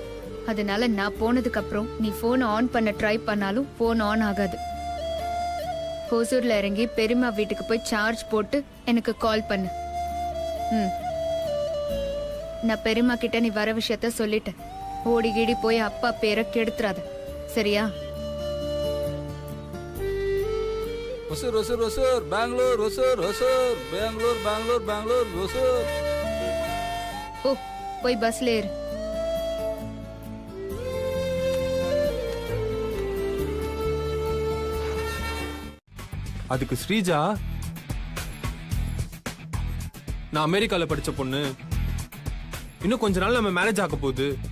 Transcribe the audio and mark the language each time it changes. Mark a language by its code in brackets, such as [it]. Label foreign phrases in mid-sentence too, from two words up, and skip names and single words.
[ta] அதனால நான் போனதுக்கு அப்புறம் நீ போன் ஆன் பண்ண ட்ரை பண்ணாலும் போன் ஆன் ஆகாது. ஹோசூர்ல இறங்கி பெரியம்மா வீட்டுக்கு போய் சார்ஜ் போட்டு எனக்கு கால் பண்ணு. நான் பெரியம்மா கிட்ட நீ வர விஷயத்த சொல்லிட்டேன். ஓடி கீடி போய் அப்பா பேரை கெடுத்துறாத, சரியா? ಹೊಸೂರ್ ಹೊಸೂರ್ ಹೊಸೂರ್ ಬ್ಯಾಂಗ್ಳೂರ್ ಹೊಸೂರ್ ಹೊಸೂರ್ ಬೆಂಗಳೂರು ಬೆಂಗಳೂರು ಬೆಂಗಳೂರು ಹೊಸೂರ್. ஓ, போய் பஸ்ல ஏறு. அதுக்கு ஸ்ரீஜா, நான் அமெரிக்கால படிச்ச பொண்ணு, இன்னும் கொஞ்ச நாள் நம்ம மேரேஜ் ஆக போகுது.